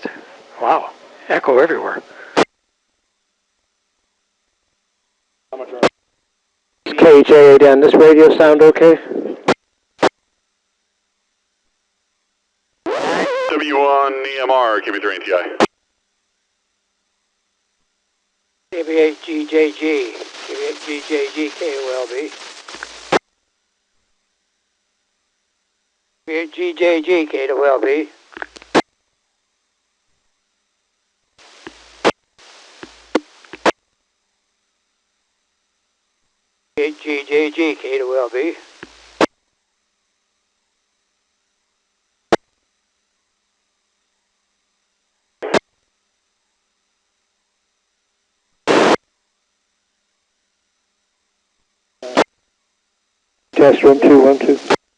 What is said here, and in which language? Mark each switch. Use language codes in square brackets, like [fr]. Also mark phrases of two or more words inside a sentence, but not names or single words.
[en] Wow, echo everywhere. KJ again, this radio sound okay? W1 EMR, KB3 NTI. KB8GJG, KB8GJG KOLB. KB8GJG KOLB. KB8GJG KOLB. Test room 212.